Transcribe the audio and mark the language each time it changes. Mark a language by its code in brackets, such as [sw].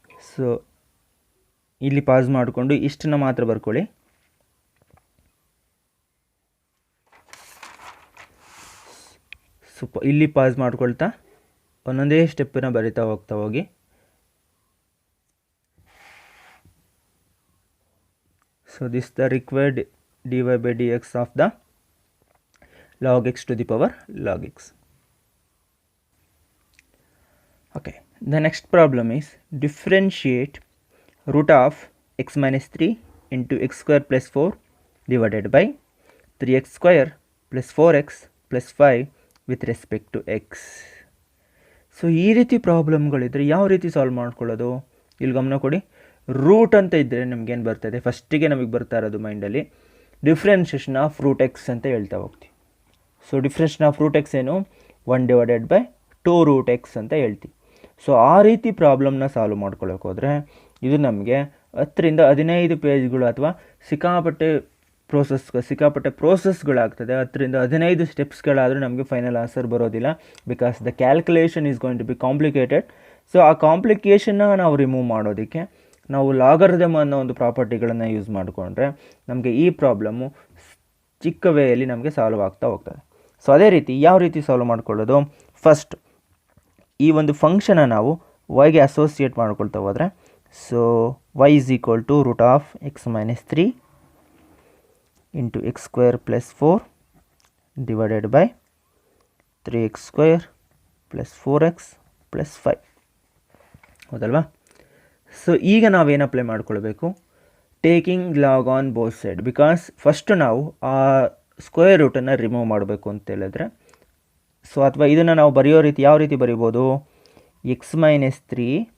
[kn] So ಇಲ್ಲಿ pass ಮಾಡಿಕೊಂಡು ಇಷ್ಟನ್ನು ಮಾತ್ರ ಬರ್ಕೊಳ್ಳಿ. ಇಲ್ಲಿ ಪಾಸ್ ಮಾಡ್ಕೊಳ್ತಾ ಒಂದೊಂದೇ ಸ್ಟೆಪ್ಪನ್ನು ಬರಿತಾ ಹೋಗ್ತಾ ಹೋಗಿ. [en] So this is the required dy/dx of the log x to the power log x. Okay, the next problem is differentiate root of x minus 3 into x square plus 4 divided by 3x square plus 4x plus 5 with respect to x. [kn] So ಈ ರೀತಿ ಪ್ರಾಬ್ಲಮ್ಗಳಿದ್ರೆ ಯಾವ ರೀತಿ solve ಮಾಡ್ಕೊಳ್ಳೋದು? ಇಲ್ಲಿ ಗಮನ ಕೊಡಿ. Root ಅಂತ ಇದ್ದರೆ ನಮಗೇನು ಬರ್ತದೆ? ಫಸ್ಟಿಗೆ ನಮಗೆ ಬರ್ತಾ ಇರೋದು ಮೈಂಡಲ್ಲಿ ಡಿಫ್ರೆನ್ಷಿಯೇಷನ್ ಆಫ್ ರೂಟ್ ಎಕ್ಸ್ ಅಂತ ಹೇಳ್ತಾ ಹೋಗ್ತೀವಿ. So differentiation of root X ಏನು? 1/2 ರೂಟ್ ಎಕ್ಸ್ ಅಂತ ಹೇಳ್ತೀವಿ. ಸೊ ಆ ರೀತಿ ಪ್ರಾಬ್ಲಮ್ನ ಸಾಲ್ವ್ ಮಾಡ್ಕೊಳ್ಳೋಕೆ ಹೋದರೆ ಇದು ನಮಗೆ 10 ರಿಂದ 15 ಪೇಜ್ಗಳು ಅಥವಾ ಸಿಕ್ಕಾಪಟ್ಟೆ ಸಿಕ್ಕಾಪಟ್ಟೆ ಪ್ರೋಸೆಸ್ಗಳಾಗ್ತದೆ. 10-15 ಸ್ಟೆಪ್ಸ್ಗಳಾದರೂ ನಮಗೆ ಫೈನಲ್ ಆನ್ಸರ್ ಬರೋದಿಲ್ಲ, [en] Because the calculation is going to be complicated. [kn] So ಆ ಕಾಂಪ್ಲಿಕೇಷನ್ನ ನಾವು ರಿಮೂವ್ ಮಾಡೋದಕ್ಕೆ ನಾವು ಲಾಗರಿದಮ್ ಅನ್ನೋ ಒಂದು ಪ್ರಾಪರ್ಟಿಗಳನ್ನು ಯೂಸ್ ಮಾಡಿಕೊಂಡ್ರೆ ನಮಗೆ ಈ ಪ್ರಾಬ್ಲಮ್ಮು ಚಿಕ್ಕ ವೇಯಲ್ಲಿ ನಮಗೆ ಸಾಲ್ವ್ ಆಗ್ತಾ ಹೋಗ್ತದೆ. ಸೊ ಅದೇ ರೀತಿ ಯಾವ ರೀತಿ ಸಾಲ್ವ್ ಮಾಡ್ಕೊಳ್ಳೋದು, ಫಸ್ಟ್ ಈ ಒಂದು ಫಂಕ್ಷನ್ನ ನಾವು ವೈಗೆ ಅಸೋಸಿಯೇಟ್ ಮಾಡ್ಕೊಳ್ತಾ ಹೋದರೆ, so [en] y is equal to root of x minus 3 into x square plus 4 divided by 3x square plus 4x plus 5. [kn] ಹೌದಲ್ವಾ? ಸೊ ಈಗ ನಾವೇನು ಅಪ್ಲೈ ಮಾಡ್ಕೊಳ್ಬೇಕು, [en] taking log on both side, [kn] because first ನಾವು ಆ ಸ್ಕ್ವೇರ್ ರೂಟನ್ನು ರಿಮೂವ್ ಮಾಡಬೇಕು ಅಂತ ಹೇಳಿದ್ರೆ, so ಅಥವಾ ಇದನ್ನು ನಾವು ಬರೆಯೋ ರೀತಿ ಯಾವ ರೀತಿ ಬರಿಬೋದು, ಎಕ್ಸ್ ಮೈನಸ್ 3